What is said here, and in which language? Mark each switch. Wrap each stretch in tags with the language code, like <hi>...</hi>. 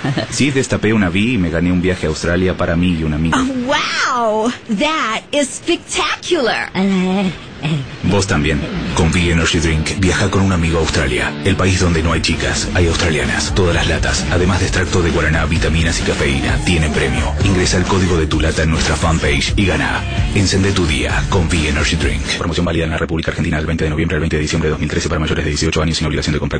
<es>Sí, destapé una vi y me gané un viaje a Australia para mí y un amigo.</es> <en>Oh, wow, that is spectacular.</en> <es>Vos también. Con V Energy Drink, viaja con un amigo a Australia. El país donde no hay chicas, hay australianas. Todas las latas, además de extracto de guaraná, vitaminas y cafeína, tienen premio. Ingresa el código de tu lata en nuestra fanpage y gana. Encende tu día con V Energy Drink. Promoción válida en la República Argentina del 20 de noviembre al 20 de diciembre de 2013 para mayores de 18 años sin obligación de comprar.</es>